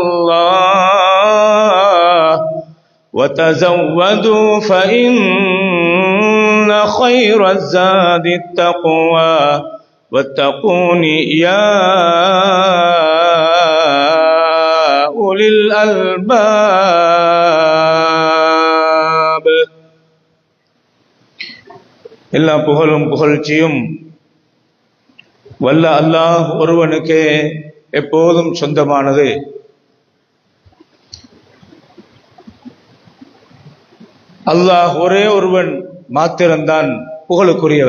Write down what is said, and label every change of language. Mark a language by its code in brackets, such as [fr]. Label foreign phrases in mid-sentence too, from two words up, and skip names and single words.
[ar] الله وتزودوا فإن خير الزاد التقوى واتقون يا أولي الألباب. [ta] எல்லா புகழும் புகழ்ச்சியும் வல்ல அல்லாஹ் ஒருவனுக்கே எப்போதும் சொந்தமானது. அல்லாஹ் ஒரே ஒருவன் மாத்திரம்தான் புகழுக்குரியவன்.